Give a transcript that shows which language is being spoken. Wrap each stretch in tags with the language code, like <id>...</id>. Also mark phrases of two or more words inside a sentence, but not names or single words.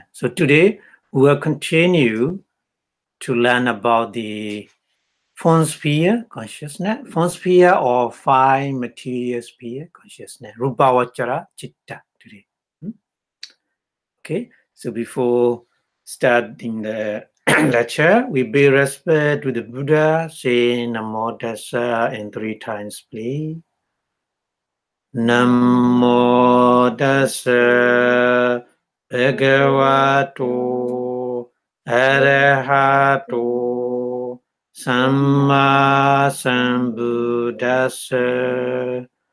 <en>So today we will continue to learn about the Form Sphere Consciousness, Form Sphere or Five Material Sphere Consciousness,</en> <pi>Rupa Vachara Chitta today.</pi> <en>Okay, so before starting the lecture, we pay respect to the Buddha, say</en> <pi>Namo Tassa</pi> <en>in 3 times, please.</en> <pi>Namo Tassa Bhagavato Arahato Samma Sambuddhassa.</pi>